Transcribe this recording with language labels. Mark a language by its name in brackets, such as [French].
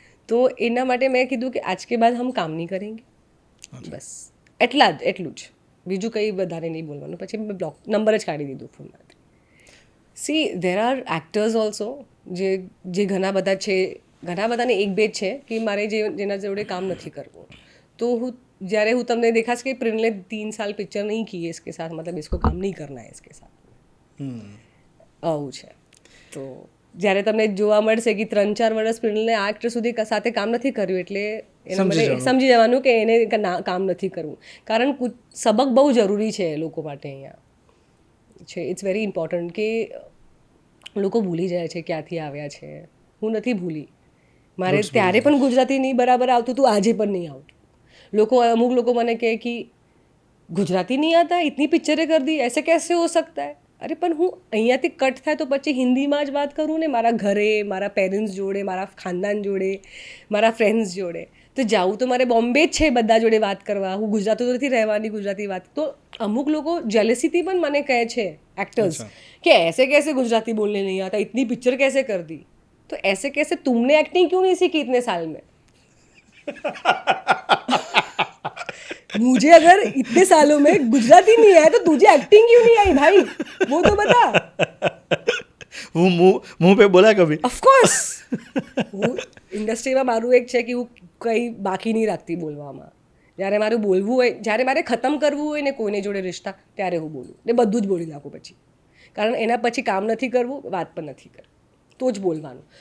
[Gujarati] તો એના માટે મેં કીધું કે [Hindi] આજ કે બાદ હમ કામ નહીં કરેંગે, [Gujarati] બસ એટલું જ, બીજું કંઈ વધારે નહીં બોલવાનું. પછી મેં બ્લોક નંબર જ કાઢી દીધું ફોનમાંથી. [English] see there are actors also [Gujarati] જે ઘણા બધા છે, ઘણા બધાને એક બે છે કે મારે જેના જોડે કામ નથી કરવું. તો જ્યારે હું તમને દેખાશ કે પ્રિન્સ [Hindi] ने 3 साल पिक्चर नहीं की है इसके साथ, मतलब इसको काम नहीं करना है इसके साथ, [Gujarati] આવું છે. તો જ્યારે તમને જોવા મળશે કે 3-4 વર્ષ પ્રિન્સને આ એક્ટર સુધી સાથે કામ નથી કર્યું, એટલે એના માટે સમજી જવાનું કે એને કામ નથી કરવું. કારણ સબક બહુ જરૂરી છે લોકો માટે અહીંયા છે. [English] it's very important [Gujarati] કે લોકો ભૂલી જાય છે ક્યાંથી આવ્યા છે. હું નથી ભૂલી, મારે ત્યારે પણ ગુજરાતી નહીં બરાબર આવતું હતું, આજે પણ નહીં આવતું. અમુક લોકો મને કહે કે [Hindi] ગુજરાતી નહીં આતા, ઇતની પિક્ચરેं कर दी, ऐसे कैसे हो सकता है? [Gujarati] અરે પણ હું અહીંયાથી કટ થાય તો પછી હિન્દીમાં જ વાત કરું ને, મારા ઘરે, મારા પેરેન્ટ્સ જોડે, મારા ખાનદાન જોડે, મારા ફ્રેન્ડ્સ જોડે. તો જાઉં તો મારે બોમ્બે જ છે બધા જોડે વાત કરવા, હું ગુજરાતી તો નથી રહેવાની ગુજરાતી વાત. તો અમુક લોકો જેલેસીથી પણ મને કહે છે [Hindi] एक्टर्स कि ऐसे कैसे गुजराती बोलने नहीं आता, इतनी पिक्चर कैसे कर दी. तो ऐसे कैसे तुमने एक्टिंग क्यों नहीं सीखी इतने साल में? मुझे अगर इतने सालों में गुजराती नहीं आया तो तुझे एक्टिंग क्यों नहीं आई भाई, वो तो बता. वो मुंह पे बोला कभी? [English] Of course. [Gujarati] હું ઇન્ડસ્ટ્રીમાં મારું એક છે કે હું કંઈ બાકી નહીં રાખતી બોલવામાં. જ્યારે મારું બોલવું હોય, જ્યારે મારે ખતમ કરવું હોય ને કોઈને જોડે રિશ્તા, ત્યારે હું બોલું ને બધું જ બોલી નાખું પછી. કારણ એના પછી કામ નથી કરવું, વાત પણ નથી કરવી, તો જ બોલવાનું.